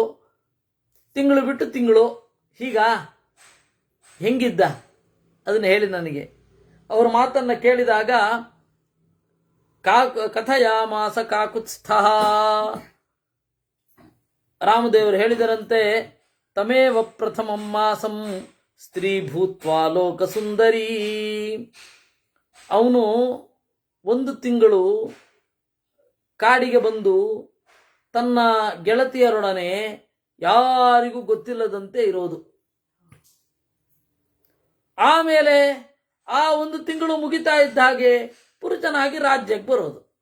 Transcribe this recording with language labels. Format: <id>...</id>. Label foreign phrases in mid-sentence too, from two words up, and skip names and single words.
<kn>ತಿಂಗಳು ಬಿಟ್ಟು ತಿಂಗಳು. ಹೀಗ ಹೆಂಗಿದ್ದ ಅದನ್ನ ಹೇಳಿ ನನಗೆ. ಅವ್ರ ಮಾತನ್ನ ಕೇಳಿದಾಗ</kn> <sa>ಕಥಯಾಮಾಸ ಕಾಕುತ್ಸ್ಥ.</sa> <kn>ರಾಮದೇವರು ಹೇಳಿದರಂತೆ,</kn> <sa>ತಮೇವ ಪ್ರಥಮಂ ಮಾಸಂ ಸ್ತ್ರೀ ಭೂತ್ವಾ ಲೋಕ ಸುಂದರಿ.</sa> <kn>ಅವನು 1 ತಿಂಗಳು ಕಾಡಿಗೆ ಬಂದು ತನ್ನ ಗೆಳತಿಯರೊಡನೆ ಯಾರಿಗೂ ಗೊತ್ತಿಲ್ಲದಂತೆ ಇರೋದು. ಆಮೇಲೆ ಆ 1 ತಿಂಗಳು ಮುಗಿತಾ ಇದ್ದ ಹಾಗೆ ಪುರುಷನಾಗಿ ರಾಜ್ಯಕ್ಕೆ ಬರೋದು.</kn>